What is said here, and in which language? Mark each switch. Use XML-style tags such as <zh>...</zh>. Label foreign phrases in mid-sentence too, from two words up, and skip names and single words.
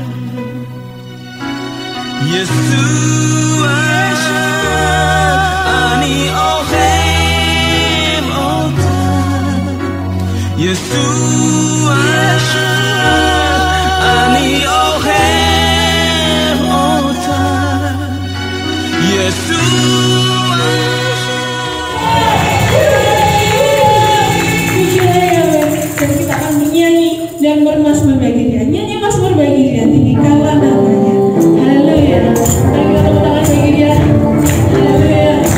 <he>ישוע אני אוהב אותם. ישוע אני אוהב אותם. Yeshua.</he> <id>Dan kita akan menyanyi dan bermazmur bagi Dia. Nyanyi mazmur bagi Dia, tinggikanlah namanya. Haleluya. Mari kita tepuk tangan bagi Dia. Haleluya.</id>